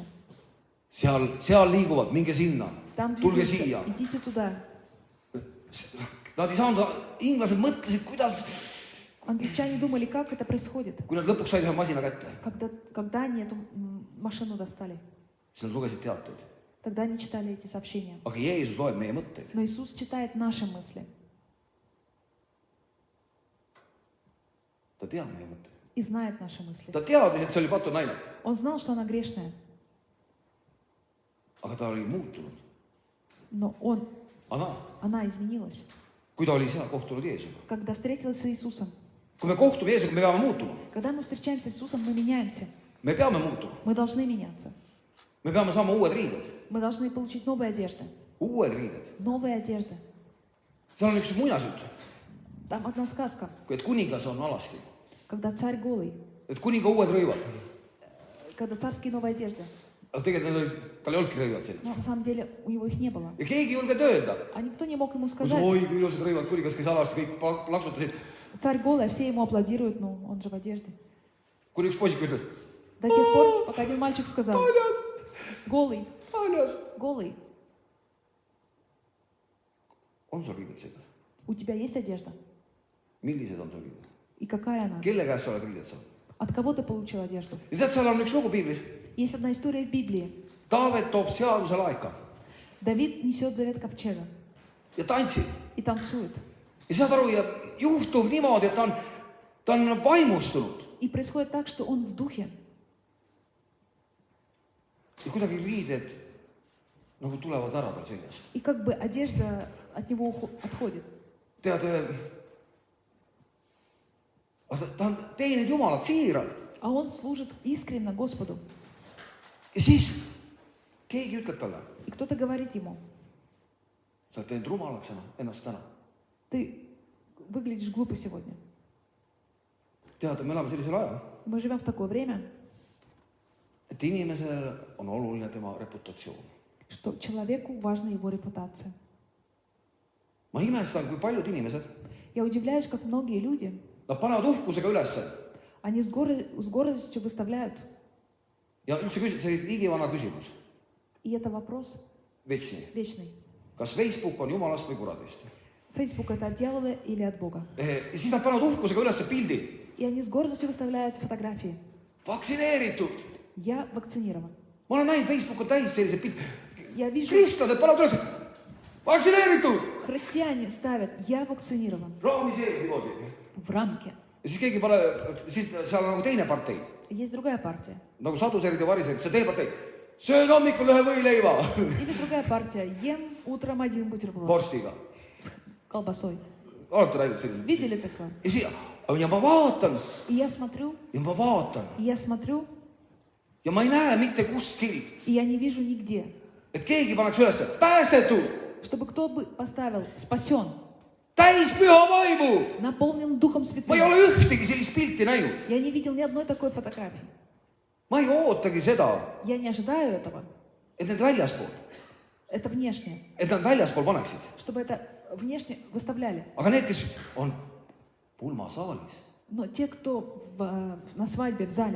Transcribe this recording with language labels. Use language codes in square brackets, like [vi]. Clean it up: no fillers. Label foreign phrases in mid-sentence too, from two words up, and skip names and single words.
[et] Seal liiguvad, minge sinna, [ru] Там [et] tulge [ru] двигаются, [et] siia. [ru] идите туда. [et] Nad ei saanud, inglased mõtlesid, kuidas, [ru] Англичане думали, как это происходит. [et] kui nad lõpuks said ühe masina kätte, [ru] Когда они эту машину достали, [et] siis nad lugesid teateid. [ru] тогда они читали эти сообщения. [et] Aga Jeesus loeb meie mõtteid. [ru] Но Иисус читает наши мысли [et] Ta teab meie mõtteid. [ru] и знает наши мысли. [et] Ta teadis, et see oli patu naine, [ru] Он знал, что она грешная, [et] aga ta oli muutunud. [ru] но она изменилась, [et] Kui ta oli seal kohtunud Jeesuga. [ru] когда встретилась с Иисусом. [et] Kui me kohtume Jeesuga, me peame muutuma. [ru] Когда мы встречаемся с Иисусом, мы меняемся. [et] Me peame muutuma. [ru] Мы должны меняться. [et] Me peame saama uued riided. [ru] Мы должны получить новые одежды. [et] Uued riided. [ru] Новые одежды. [et] Seal on üks muinasjutt, [ru] Там одна сказка, [et] et kuningas on alasti. [ru] когда царь голый, [et] Et kuninga uued rõivad. [ru] когда царские новые одежды. [et] Aga tegelikult tal ei olnudki rõivad sellised. [ru] Но на самом деле у него их не было. [et] Ja keegi ei julgenud öelda. [ru] А никто не мог ему сказать. [et] Oi, kui ilusad rõivad, kuningas käis alasti, kõik plaksutasid. [ru] Царь голый, а все ему аплодируют, ну, он же в одежде. [et] Kuni üks poisik ütles, [ru] До тех пор, пока один мальчик сказал, голый, голый, [et] on sul riided seljas? [ru] у тебя есть одежда? [et] Millised on sul riided? [ru] И какая она? [et] Kelle käest sa oled riided saanud? [ru] От kого ты получил одежду? [et] Ja tead, seal on üks lugu piiblis. [ru] Есть одна история в Библии. [et] Taavet toob seaduse laeka [ru] Давид несет завет ковчега [et] ja tantsib. [ru] и танцует. [et] Ja saad aru, ja juhtub niimoodi, et ta on vaimustunud. [ru] И происходит так, что он в духе. [et] Ja kuidagi riided nagu tulevad ära tal seljast. [ru] И как бы одежда от него отходит. [et] Tead, ta on teeninud Jumalat siiralt. [ru] А он служит искренне Господу. [et] Ja siis keegi ütleb talle, [ru] И кто-то говорит ему, [et] sa oled teinud rumalaks ennast täna. [ru] ты выглядишь глупо сегодня. [et] Tead, me elame sellisel ajal, [ru] Мы живем в такое время, [et] et inimesel on oluline tema reputatsioon. [ru] что человеку важна его репутация. [et] Ma imestan, kui paljud inimesed, [ru] Я удивляюсь, как многие люди, [et] nad panevad uhkusega ülesse. [ru] они с гордостью выставляют. [et] Ja üldse see oli igivana küsimus. [ru] И это вопрос вечный. [et] Kas Facebook on Jumalast või kuradist? [ru] Facebook это от дьявола или от Бога? [et] Ja siis nad panevad uhkusega ülesse pildi. [ru] И они с гордостью выставляют фотографии. [et] Vaktsineeritud. [ru] Я вакцинирован. [et] Ma olen näinud Facebook on täis sellised pilt. [ru] Я вижу, [et] Kristlased panevad ülesse. Vaktsineeritud. [ru] христиане ставят, я вакцинирован. [et] Raami sees niimoodi. [ru] В рамке. [et] Ja siis keegi siis seal on nagu teine partei. [ru] Есть другая партия. [et] Nagu saduserid ja variserid, see teine partei. Söön hommikul ühe võileiva. [ru] Или другая партия. Ем утром один бутерброд [et] Vorstiga. [ru] с колбасой. [et] Olete näinud sellised? [ru] Видели такое? [et] Ja ma vaatan. [ru] И я смотрю, [et] Ja ma ei näe mitte kuskil, [ru] и я не вижу нигде, [et] et keegi paneks ülesse. Päästetud. [ru] чтобы кто бы поставил спасен, [et] Täis püha vaimu. [ru] наполнен Духом [et] Ma ei [ru] Святым. [et] ole ühtegi sellist pilti näinud. [ru] Я не видел ни одной такой фотографии. [et] Ma ei ootagi seda, [ru] Я не ожидаю этого. [et] et need väljaspool, [ru] Это внешнее. [et] et nad väljaspool paneksid. [ru] Чтобы это внешне выставляли. [et] Aga need, kes on pulmasaalis, [ru] Но те, кто на свадьбе, в зале,